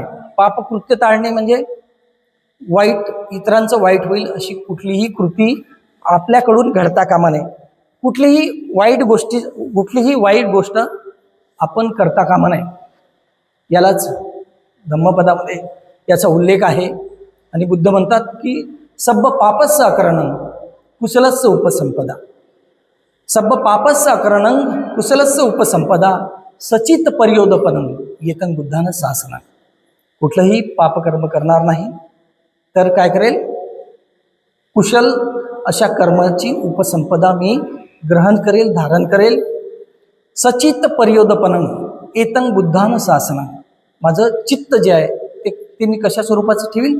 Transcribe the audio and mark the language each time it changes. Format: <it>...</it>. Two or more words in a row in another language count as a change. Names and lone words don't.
<mr>पापकृत्य टाळणे म्हणजे वाईट, इतरांचं वाईट होईल अशी कुठलीही कृती आपल्याकडून घडता कामा नये. कुठलीही वाईट गोष्ट आपण करता कामा नये. यालाच धम्मपदामध्ये याचा उल्लेख आहे. आणि बुद्ध म्हणतात की</mr> <pi>सब्ब पापस्य अकरणं कुशलस्य उपसंपदा. सब्ब पापस्य अकरणं कुशलस्य उपसंपदा सचित पर्योदपनं येतन बुद्धानं शासना.</pi> <mr>कुठलंही पापकर्म करणार नाही तर काय करेल? कुशल अशा कर्माची उपसंपदा मी ग्रहण करेल, धारण करेल.</mr> <pi>सचित पर्योदपनं येतन बुद्धानं शासना.</pi> <mr>माझं चित्त जे आहे ते मी कशा स्वरूपाचं ठेवील?</mr>